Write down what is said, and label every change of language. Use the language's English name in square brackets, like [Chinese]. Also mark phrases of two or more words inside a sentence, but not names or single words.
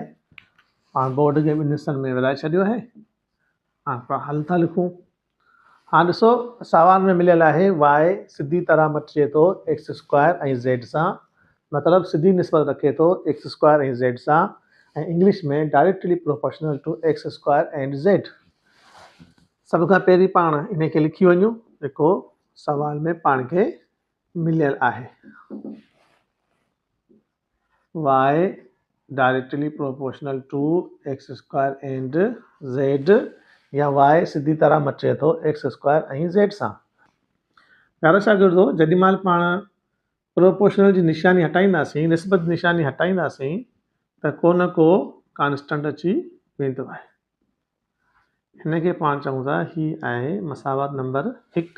[Sindhi] पाण बोर्ड खे ॿिनि हिसनि में विराए छॾियो आहे। हाणे पाण हल था लिखूं। हाणे ॾिसो, सवाल में मिलियल आहे y सिधी तरह मटिजे थो [English] x square [Sindhi] ऐं ज़ेड सां, मतिलबु सिधी निस्बत रखे थो [English] x square [Sindhi] ऐं ज़ेड सां, ऐं इंग्लिश में [English] directly proportional to x square and z. [Sindhi] सभ खां पहिरीं पाण इन खे लिखी वञूं जेको सवाल में पाण खे मिलियल आहे। y [English] directly proportional to x square and z, [Sindhi] या y सिधी तरह मटिजे थो [English] x square [Sindhi] ऐं ज़ेड सां। प्यारा शागिर्दो, जॾहिं महिल पाण प्रोपोर्शनल जी निशानी हटाईंदासीं, निस्बत निशानी हटाईंदासीं, त को न को कांस्टेंट अची वेंदो आहे। हिन खे पाण चऊं था ही आहे मसावत नंबर 1।